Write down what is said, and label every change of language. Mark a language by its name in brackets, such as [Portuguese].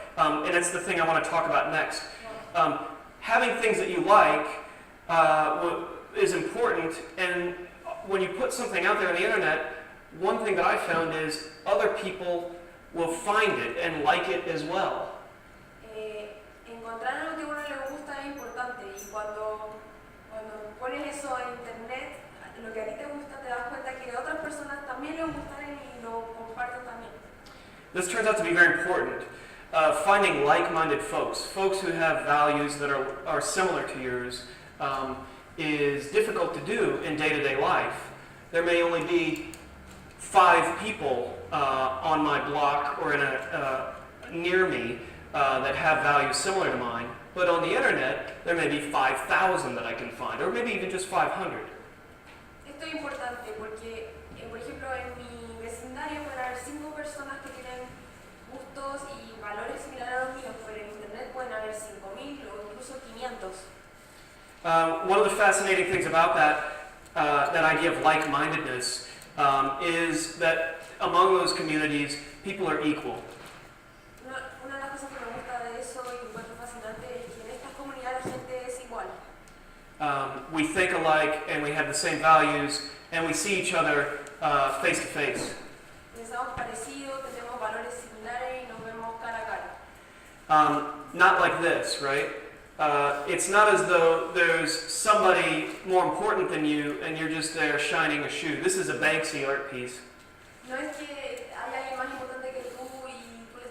[English] And it's the thing I want to talk about next. Having things that you like is important, and when you put something out there on the internet, one thing that I found is other people will find it and like it as well. [Spanish] Encontrar algo que a uno le gusta es importante, y cuando pones eso en internet, lo que a ti te gusta, te das cuenta que a otras personas también les gustan y lo comparten también. [English] This turns out to be very important. Finding like-minded folks who have values that are similar to yours, is difficult to do in day-to-day life. There may only be 5 people on my block or near me that have values similar to mine, but on the internet there may be 5,000 that I can find, or maybe even just 500. [Spanish] Esto es importante porque, por ejemplo, en mi vecindario pueden haber 5 personas que tienen gustos y valores similares a los míos, pero en internet pueden haber 5.000 o incluso 500. [English] One of the fascinating things about that idea of like-mindedness is that among those communities, people are equal. [Spanish] Una de las cosas que me gusta de eso y que encuentro fascinante es que en estas comunidades la gente es igual. [English] We think alike and we have the same values and we see each other face to face. [Spanish] Pensamos parecido, tenemos valores similares y nos vemos cara a cara. [English] Not like this, right? It's not as though there's somebody more important than you and you're just there shining a shoe. This is a Banksy art piece. [Spanish] No es que haya alguien más importante que tú y